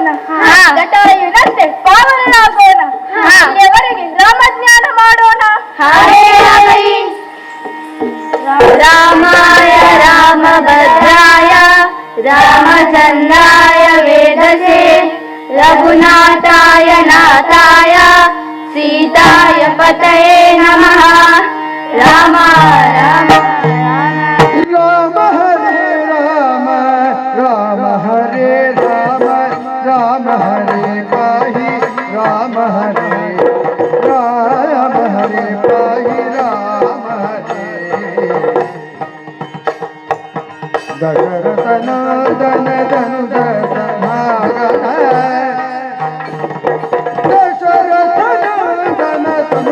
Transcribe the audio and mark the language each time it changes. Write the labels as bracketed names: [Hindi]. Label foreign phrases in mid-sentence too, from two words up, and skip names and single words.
[Kannada] ಜಟಾಯುನಂತೆ ಪಾವನರಾಗೋಣ. ಇಲ್ಲಿಯವರೆಗೆ ರಾಮಜ್ಞಾನ ಮಾಡೋಣ. [Sanskrit] ರಾಮಾಯ ರಾಮಭದ್ರಾಯ ರಾಮಚಂದ್ರಾಯ ವೇದಸೇ ರಘುನಾಥಾಯ ನಾಥಾಯ ಸೀತಾಯ ಪತಯೇ ನಮಃ. ರಾಮ ರಾಮ ರಾಮ ಹರೇ ರಾಮ ರಾಮ ಹರೇ ರಾಮ ರಾಮ ಹರೇ ಪಾಹಿ ರಾಮ ಹರೇ ರಾಮ ಹರೇ ಪಾಹಿ ರಾಮ ಹರೇ. [Kannada] ದಶರಥನ ದನ ಧನು ದಶಮಾಗಣ ದಶರಥನ ದನ ಧನು